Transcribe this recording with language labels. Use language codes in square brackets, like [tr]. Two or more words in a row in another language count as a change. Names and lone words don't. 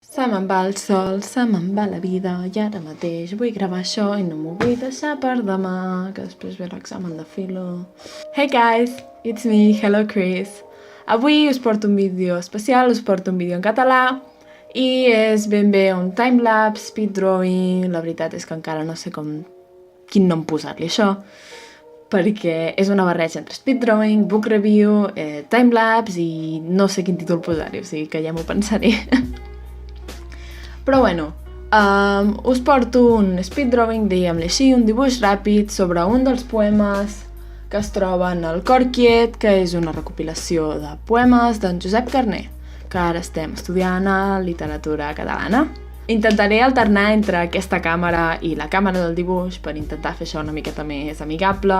[ca] Se me'n va el sol, se me'n va la vida i ara mateix vull gravar això i no m'ho vull deixar per demà, que després ve l'examen de filo. [en] Hey guys, it's me, hello Chris. [ca] Avui us porto un vídeo especial, us porto un vídeo en català i és ben bé un timelapse, [en] speed drawing. [ca] La veritat és que encara no sé quin nom posar-li això, perquè és una barreja entre [en] speed drawing, book review, [ca] timelapse i no sé quin títol posar-hi, o sigui que ja m'ho pensaré. Però bueno, us porto un [en] speed drawing, [ca] diguem-li així, un dibuix ràpid sobre un dels poemes que es troben al Cor Quiet, que és una recopilació de poemes d'en Josep Carner, que ara estem estudiant a literatura catalana. Intentaré alternar entre aquesta càmera i la càmera del dibuix per intentar fer això una miqueta més amigable.